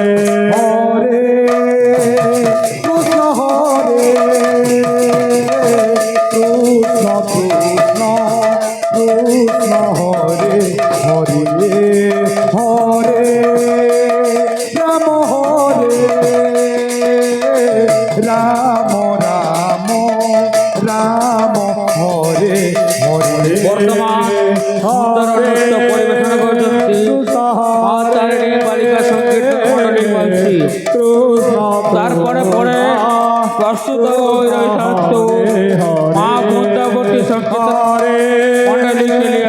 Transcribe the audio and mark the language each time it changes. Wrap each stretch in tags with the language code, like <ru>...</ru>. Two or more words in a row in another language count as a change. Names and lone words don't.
<bn>হরে কৃষ্ণ হরে কৃষ্ণ কৃষ্ণ কৃষ্ণ হরে হরে হরে রাম হরে রাম রাম রাম হরে হরে বর্তমান সুন্দর নৃত্য পরিবেশনা করছেন মা তারিণী বালিকা সংকীর্তন মণ্ডলী মানসী। তারপরে পরে প্রস্তুত হয়ে রয়েছেন মা বৃন্দাবতী সংকীর্তন মণ্ডলী কেলিয়া।</bn>